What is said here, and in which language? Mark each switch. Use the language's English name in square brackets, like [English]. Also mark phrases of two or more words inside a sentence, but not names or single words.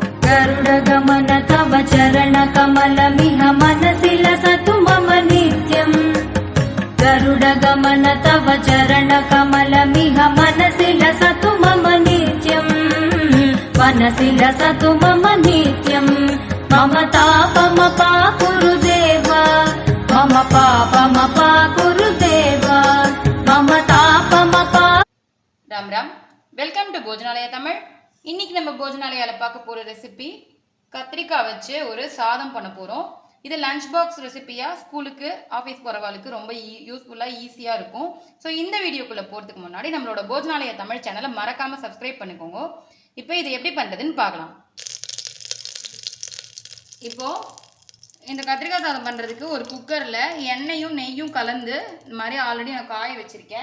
[Sanskrit] गरुडगमन तव चरणकमलमिह मनसि लसतु मम नित्यम् गरुडगमन तव चरणकमलमिह मनसि लसतु मम नित्यम् मनसि लसतु मम नित्यम् मम तापमपाकुरु देव मम पापमपाकुरु देव मम तापमपा [Hindi] राम राम [English] welcome to [Tamil] भोजनालय तमिल இன்னைக்கு நம்ம போஜனாலயால பார்க்க போற ரெசிபி கத்திரிக்காய் வச்சு ஒரு சாதம் பண்ண போறோம். இது [English] lunch box [Tamil] ரெசிபியா ஸ்கூலுக்கு ஆபீஸ் போறவங்களுக்கு ரொம்ப யூஸ்ஃபுல்லா ஈஸியா இருக்கும். சோ இந்த வீடியோக்குள்ள போறதுக்கு முன்னாடி நம்மளோட போஜனாலய தமிழ் சேனலை மறக்காம சப்ஸ்கிரைப் பண்ணிக்கோங்க. இப்போ இது எப்படி பண்றதுன்னு பார்க்கலாம். இப்போ இந்த கத்திரிக்காய் சாதம் பண்றதுக்கு ஒரு குக்கர்ல எண்ணெயும் நெய்யும் கலந்து இந்த மாதிரி ஆல்ரெடி நான் காய வச்சிருக்கேன்.